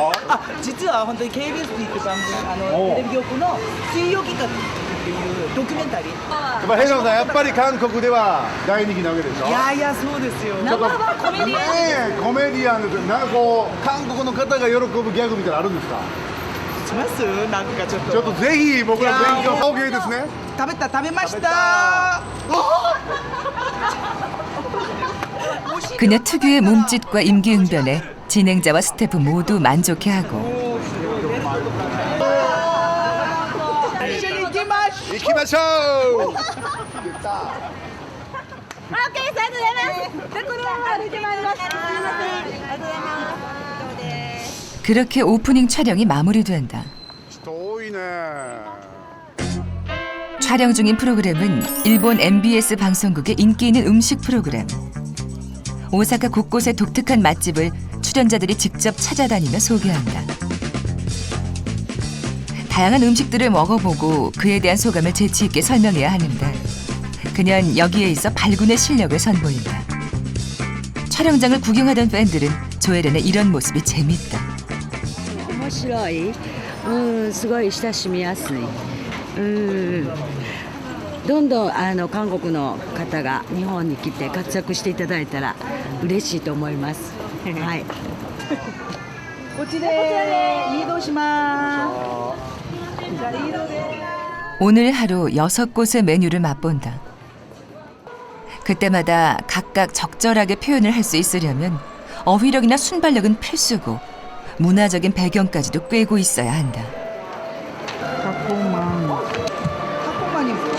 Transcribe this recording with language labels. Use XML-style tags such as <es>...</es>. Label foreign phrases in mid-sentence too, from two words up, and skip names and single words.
<ja>実は本当に KBS っていう番組テレビ局の水曜企画っていうドキュメンタリー。ヘイノさんやっぱり韓国では大人気なわけでしょ。いやいやそうですよ。ナンバーワンコメディアン。ねえコメディアンです。なんかこう韓国の方が喜ぶギャグみたいなのあるんですか。しますなんかちょっとちょっとぜひ僕ら勉強した方がいいですね。食べました</ja> <ko>그녀 특유의 몸짓과 임기응변에 진행자와 스태프 모두 만족해하고</ko> <ja>一緒に行きましょう行きましょう。</ja> <ko>그렇게 오프닝 촬영이 마무리된다.</ko> <ja>人多いね。</ja> <ko>촬영 중인 프로그램은 일본 MBS 방송국의 인기 있는 음식 프로그램. 오사카 곳곳의 독특한 맛집을 출연자들이 직접 찾아다니며 소개한다. 다양한 음식들을 먹어보고 그에 대한 소감을 재치 있게 설명해야 하는데 그녀는 여기에 있어 발군의 실력을 선보인다. 촬영장을 구경하던 팬들은 조혜련의 이런 모습이 재밌다.</ko> <ja>面白い。すごい親しみやすい。どんどん韓国の方が日本に来て活躍していただいたら嬉しいと思います。はい。こっちで移動しますじゃあ移動で</ja> <ko>오늘 하루 6곳의 메뉴를 맛본다. 그때마다 각각 적절하게 표현을 할 수 있으려면 어휘력이나 순발력은 필수고 문화적인 배경까지도 꿰고 있어야 한다. 탁구만이</ko>